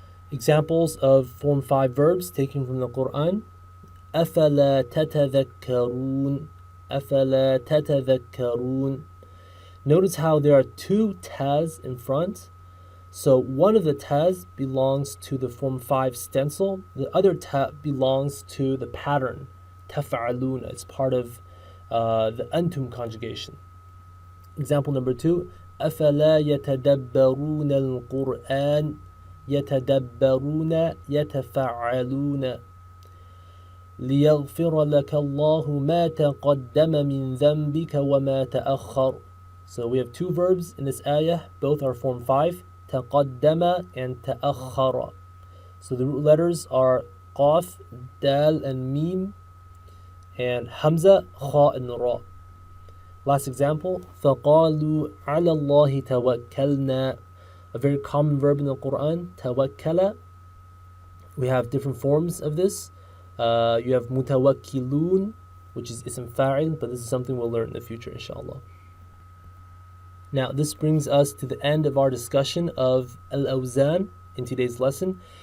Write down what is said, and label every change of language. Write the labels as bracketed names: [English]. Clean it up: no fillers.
[English] Examples of Form 5 verbs taken from the Quran. [Arabic] أفلا تتذكرون أفلا تتذكرون. [English] Notice how there are two tas in front. So one of the tas belongs to the Form 5 stencil. The other ta belongs to the pattern. [Arabic] تفعلون. [English] It's part of the أنتم conjugation. Example number 2. [Arabic] أفلا يتدبرون القرآن يتدبرون يتفعلون ليغفر لك الله ما تقدم من ذنبك وما تأخر. [English] So we have two verbs in this ayah, both are Form 5, تقدم and تأخر. So the root letters are قاف, دال and ميم, and hamza, خاء and ra. Last example, [Arabic] فقالوا على الله توكلنا. [English] A very common verb in the Quran, tawakkala. We have different forms of this. You have mutawakkilun, which is ism fa'il, but this is something we'll learn in the future, inshallah. Now, this brings us to the end of our discussion of al-awzan in today's lesson.